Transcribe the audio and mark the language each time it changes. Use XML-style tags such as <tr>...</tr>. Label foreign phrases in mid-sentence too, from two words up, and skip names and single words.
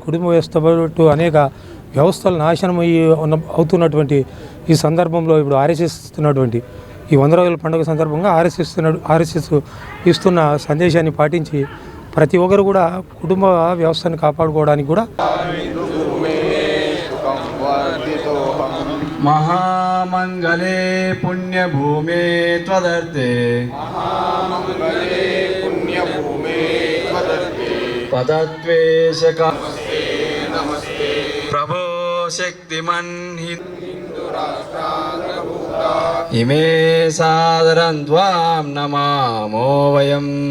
<te>కుటుంబ వ్యవస్థ పాటు అనేక వ్యవస్థలు నాశనం అవుతున్నటువంటి ఈ సందర్భంలో ఇప్పుడు ఆర్ఎస్ఎస్ ఇస్తున్నటువంటి ఈ 100 రోజుల పండుగ సందర్భంగా ఆర్ఎస్ఎస్ ఇస్తున్న సందేశాన్ని పాటించి ప్రతి ఒక్కరు కూడా కుటుంబ వ్యవస్థను కాపాడుకోవడానికి కూడా</te> <sa>महामंगले पुण्यभूमे त्वदर्थे पदत्वेशक प्रभो शक्तिमन् इमे सादरं त्वां नमामो वयम्</sa>